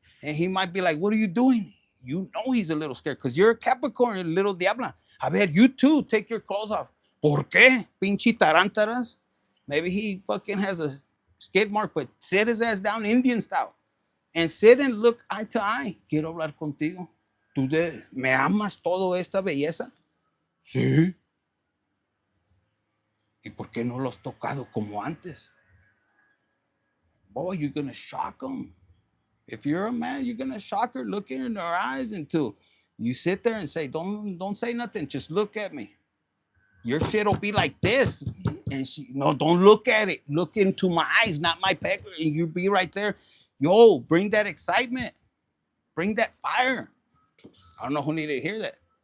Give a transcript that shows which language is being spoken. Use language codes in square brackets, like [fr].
[en] And he might be like, what are you doing? You know he's a little scared because you're a Capricorn, little diabla. [es] A ver, [en] you too, take your clothes off. [es] ¿Por qué? Pinche tarántaras. [en] Maybe he fucking has a skid mark, but sit his ass down Indian style. And sit and look eye to eye. [es] Quiero hablar contigo. ¿Me amas todo esta belleza? Sí. ¿Y por qué no lo has tocado como antes? [en] Boy, you're going to shock them. If you're a man, you're going to shock her, look in her eyes until you sit there and say, don't say nothing. Just look at me. Your shit will be like this. And no, don't look at it. Look into my eyes, not my pecker. And you be right there. Yo, bring that excitement. Bring that fire. I don't know who needed to hear that.